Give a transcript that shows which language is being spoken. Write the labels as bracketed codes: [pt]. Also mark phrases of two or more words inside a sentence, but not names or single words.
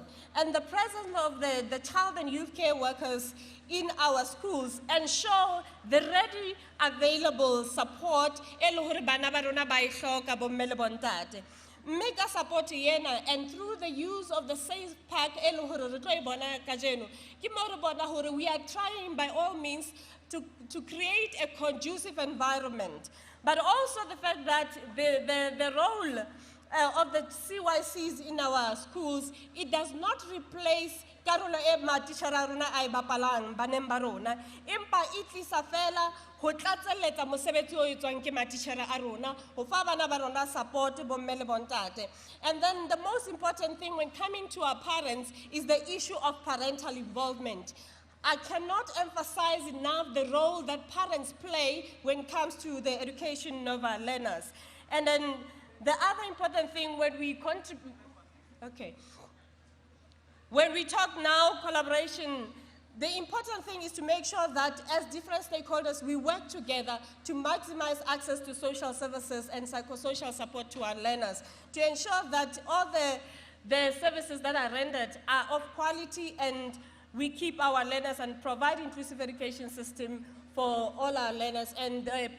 [en] And the presence of the child and youth care workers in our schools ensure the ready available support make a support yena, and through the use of the safe pack we are trying by all means to create a conducive environment. But also the fact that the role of the CYCs in our schools, it does not replace [st] karolo e matitjhara rona a bapalang baneng ba rona, empa e tlisa fela ho tlatseletsa mosebetsi o etswang ke matitjhara a rona ho fa bana ba rona support bomme le bontate. [en] And then the most important thing when coming to our parents is the issue of parental involvement. I cannot emphasize enough the role that parents play when it comes to the education of our learners. And then the other important thing when we contribute, when we talk now collaboration, the important thing is to make sure that as different stakeholders, we work together to maximize access to social services and psychosocial support to our learners, to ensure that all the services that are rendered are of quality and we keep our learners and provide inclusive education system for all our learners.